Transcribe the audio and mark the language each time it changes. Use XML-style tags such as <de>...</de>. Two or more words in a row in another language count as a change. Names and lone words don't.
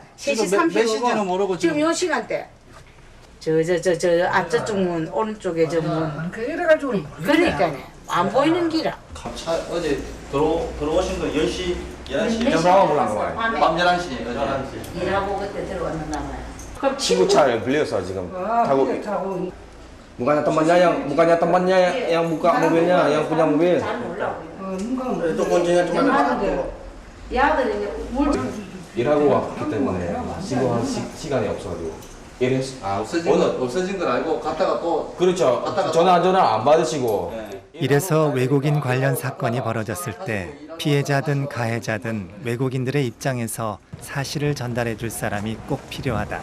<ko>3시 30분이고 지금 요 시간대. 저 앞저쪽 문 오른쪽에 저 문. 그 이래가지고 그러니까요. 안 보이는 길아. 어제 들어오신 거 10시, 11시. 몇 시에 들어왔어요? 밤에? 밤 11시, 11시. 일하고 그때 들어왔는가 봐요. 그럼 친구 차에 빌려서 지금 타고.</ko> <id>Bukannya temannya yang buka mobilnya, yang punya mobil. Itu kuncinya cuma</id> <ko>야들 이제 물 일하고 왔기 때문에 신고할 시간이 없어가지고. 없어진 걸 알고 갔다가 또 그렇죠. 전화를 안 받으시고. 이래서 외국인 관련 사건이 벌어졌을 때 피해자든 가해자든 외국인들의 입장에서 사실을 전달해 줄 사람이 꼭 필요하다.</ko>